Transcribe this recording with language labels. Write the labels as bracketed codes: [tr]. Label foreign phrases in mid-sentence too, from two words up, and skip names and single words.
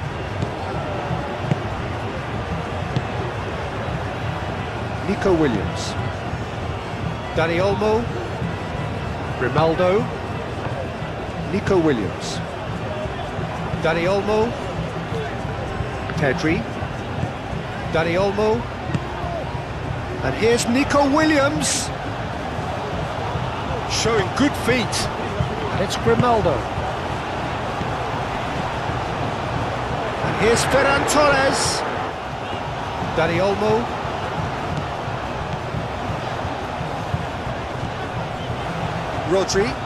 [en] Nico Williams. Dani Olmo. Grimaldo. Nico Williams. Dani Olmo. Pedri. Dani Olmo. And here's Nico Williams. Showing good feet. And it's Grimaldo. Here's Ferran Torres. Dani Olmo. Rodri.